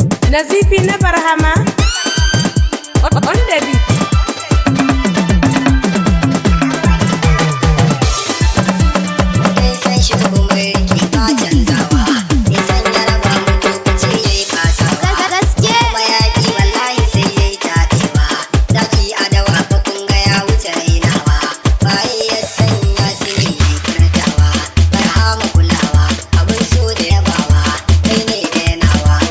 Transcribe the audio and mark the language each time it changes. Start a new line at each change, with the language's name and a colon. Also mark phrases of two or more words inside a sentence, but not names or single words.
Hausa: Nazifi na Barhama.
English: On, on the beat.
Hausa: Nisan shi umarki ba canzawa. Nisan ya raba mutum ce ya yi kasawa. Gaske. Kuma ya ƙi wallahi sai ya yi taɗewa. Zaki a dawa fa kun ga ya wuce rainawa. Waye ya sanya su ne mai furtawa? Barhama kulawa, abin so da yabawa, kai ne da yanawa.